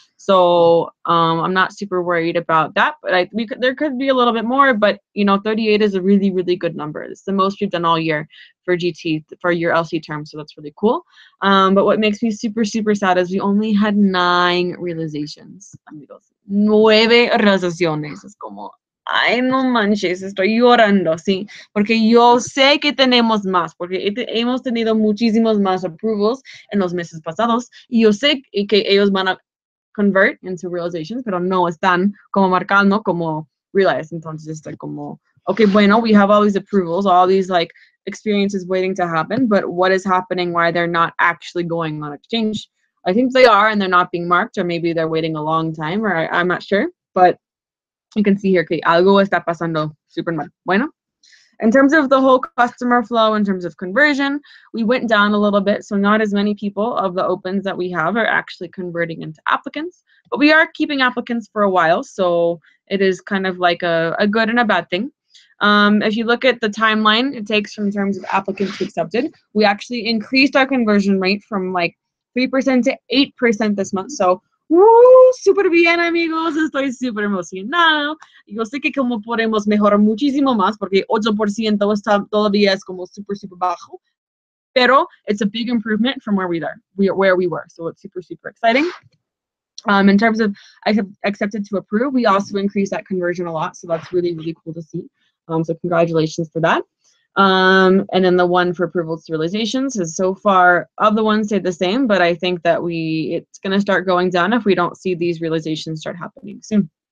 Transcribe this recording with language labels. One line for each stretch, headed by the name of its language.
English: So I'm not super worried about that, but there could be a little bit more, but you know, 38 is a really, really good number. It's the most we've done all year for GT, for your LC term, so that's really cool. But what makes me super, super sad is we only had 9 realizations, amigos.
Spanish: 9 realizaciones. Es como, ay, no manches, estoy llorando, sí, porque yo sé que tenemos más, porque hemos tenido muchísimos más approvals en los meses pasados, y yo sé que ellos van a
English: convert into realizations,
Spanish: pero no están como marcando como realize. Entonces estoy como, okay, bueno,
English: we have all these approvals, all these like experiences waiting to happen, but what is happening, why they're not actually going on exchange? I think they are, and they're not being marked, or maybe they're waiting a long time, or I'm not sure, but you can see here
Spanish: que algo está pasando super mal.
English: Bueno, in terms of the whole customer flow, in terms of conversion, we went down a little bit, so not as many people of the opens that we have are actually converting into applicants, but we are keeping applicants for a while, so it is kind of like a good and a bad thing. If you look at the timeline it takes from terms of applicants to accepted, we actually increased our conversion rate from like 3% to 8% this month.
Spanish: So, súper bien, amigos. Estoy súper emocionado. Yo sé que como podemos mejorar muchísimo más porque 8% está, todavía es como súper, súper bajo.
English: Pero it's a big improvement from where we were. So it's super, super exciting. In terms of accepted to approve, we also increased that conversion a lot. So that's really, really cool to see. So congratulations for that. And then the one for approvals to realizations is so far of the ones stayed the same, but I think that it's going to start going down if we don't see these realizations start happening soon.